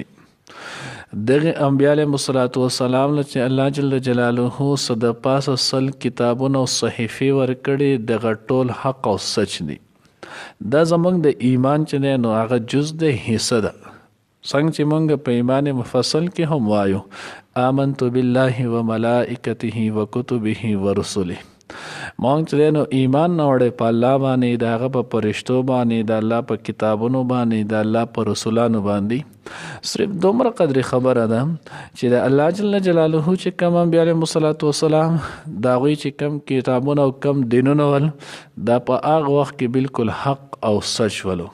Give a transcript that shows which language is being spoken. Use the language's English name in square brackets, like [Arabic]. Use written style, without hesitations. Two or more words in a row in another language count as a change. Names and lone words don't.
[Pashto] دغه انبیاء [Arabic] علیهم السلام [Pashto] چې الله [Arabic] جل جلاله [Pashto] صد پاسه سل کتابونه او صحیفې ورکړي دغه ټول حق او سچ دي. دا زمونږ د ایمان چې دی نو هغه جز د حصه ده. څنګه چې مونږ په ایمان مفصل کې هم وایو [Arabic] آمنت بالله و ملائکته و کتبه و رسله. [Pashto] مونږ چې نو ایمان راوړی په الله باندې د هغه په فرشتو باندې د الله په کتابونو باندې د الله په رسولانو باندې. صرف دومره قدر خبره ده چې د الله [Arabic] جل جلاله [Pashto] چې کوم انبیاء [Arabic] علیهم السلام [Pashto] د هغوی چې کوم کتابونه او کوم دینونه ول دا په هغه وخت کې بالکل حق او سچ ولو.